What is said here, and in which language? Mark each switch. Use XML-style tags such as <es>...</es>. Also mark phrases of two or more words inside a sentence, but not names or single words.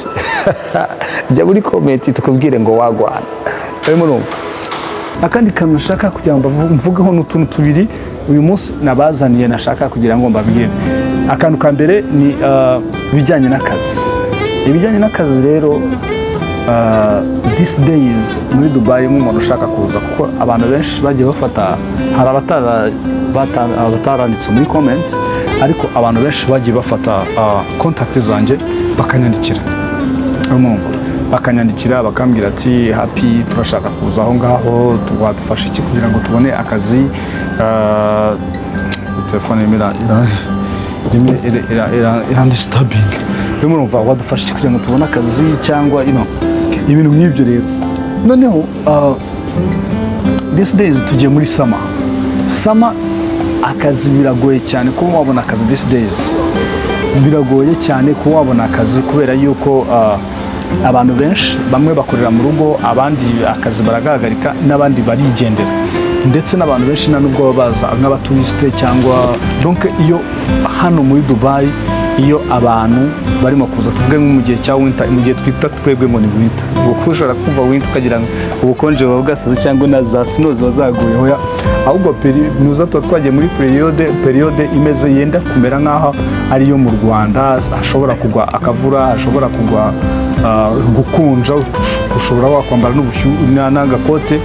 <rw>Jya muri comment tukubwire ngo wagwana. Urimo urumva akandi kantu nashaka kugira ngo mvugeho n'utuntu tubiri uyu munsi nabazaniye, nashaka kugira ngo mbabwire. Akantu ka mbere ni bijyanye n'akazi. Ibijyanye n'akazi rero</rw> <en>these days</en> <rw>muri Dubai nk'umuntu ushaka kuza, kuko abantu benshi bagiye bafata, hari abataranditse muri comment, ariko abantu benshi bagiye bafata contact zanjye bakanyandikira bakambwira ati happy, turashaka kuza aho ngaho, wadufasha iki kugira ngo tubone akazi. Telefone disturbing, urumva wadufasha iki kugira ngo tubone akazi cyangwa ibintu nk'ibyo. Rero noneho</rw> <en>these days</en> <rw>tugiye muri summer, akazi biragoye cyane kuba wabona akazi.</rw> <en>These days</en> <rw>biragoye cyane kuba wabona akazi kubera yuko abantu benshi bamwe bakorera mu rugo, abandi akazi baragahagarika, n'abandi barigendera, ndetse n'abantu benshi nubwo baza nk'abaturiste cyangwa donc iyo hano muri Dubai iyo abantu barimo kuza tuvuge nko mu gihe cya winter, mu gihe twita twebwe ngo ni winter, ushobora kumva winter ukagira ngo ubukonje buba bwasaze cyangwa na za snow ziba zaguye, ahubwo nuza twagiye muri periode imeze yenda kumera nk'aho ariyo mu Rwanda, hashobora kugwa akavura, hashobora kugwa gukunja, ushobora wakwambara n'agakote.</rw>